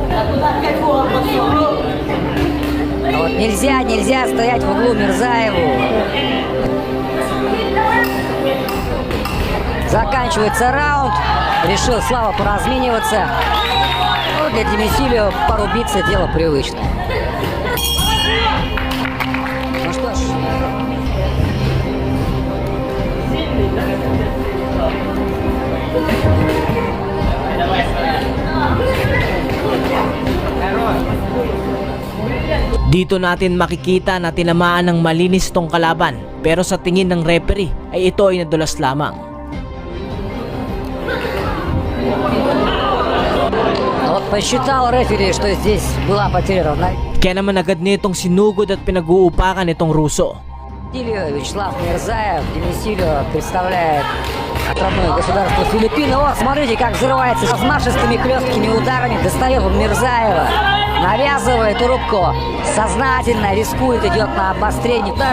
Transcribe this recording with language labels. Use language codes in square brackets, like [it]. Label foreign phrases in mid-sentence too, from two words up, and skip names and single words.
[ru] Вот нельзя стоять в углу Мирзаеву. Заканчивается раунд. Решил Слава поразмениваться. Ну, для Демисилио порубиться дело привычное. Ну что ж. [tl] Dito natin makikita na tinamaan ng malinis tong kalaban, pero sa tingin ng referee ay ito ay nadulas lamang. [ru] Вот посчитал рефери, что здесь была потеря равновесия. [tl] Kaya naman agad nitong sinugod at pinag-uupakan itong Ruso. [ru] Вячеслав Мирзаев, Демисилио представляет родное государство Филиппины. О, смотрите, как взрывается размашистыми хлесткими ударами. Достает он Мирзаева, навязывает рубку, сознательно рискует, идет на обострение ударов.